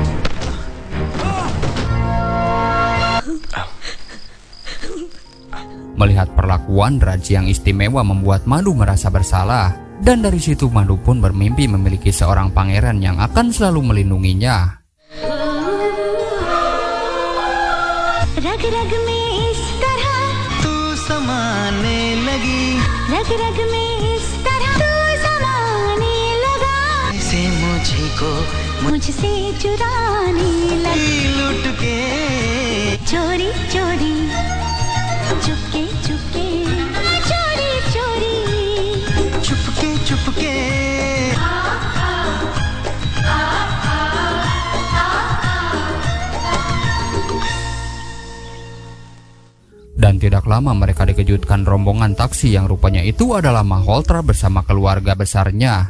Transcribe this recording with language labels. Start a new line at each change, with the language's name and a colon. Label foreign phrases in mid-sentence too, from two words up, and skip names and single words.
Indonesian: Melihat perlakuan Raj yang istimewa membuat Madu merasa bersalah. Dan dari situ Madu pun bermimpi memiliki seorang pangeran yang akan selalu melindunginya.
Hindi: रग-रग में इस तरह तू समाने लगी, रग-रग में इस तरह तू समाने लगा, ऐसे मुझसे चुराने लगी, लुट के चोरी चोरी चुपके चुपके चोरी चोरी चुपके चुपके.
Indonesian: Dan tidak lama mereka dikejutkan rombongan taksi yang rupanya itu adalah Malhotra bersama keluarga besarnya.